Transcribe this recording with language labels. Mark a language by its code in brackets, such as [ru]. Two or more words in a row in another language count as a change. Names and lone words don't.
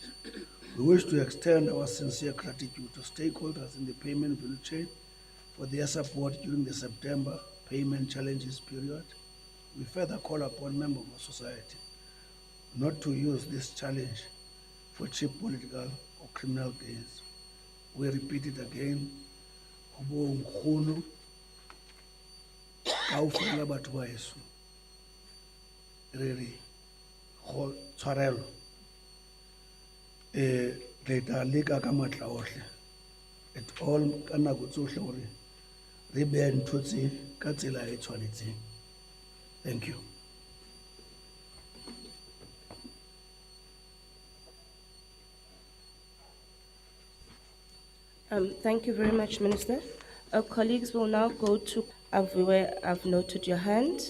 [en] We wish to extend our sincere gratitude to stakeholders in the payment value chain for their support during the September payment challenges period. We further call upon members of society not to use this challenge for cheap political or criminal gains. We repeat it again. [st] Kaofela batho ba heso re re go tshwarelo re tla leka ka matla ohle [en] at all [st] ka nako tsohle gore re behe ntho tse ka tsela e tshwanetseng. [en] Thank you. Thank you very much, Minister. Our colleagues will now go to I've noted your hand.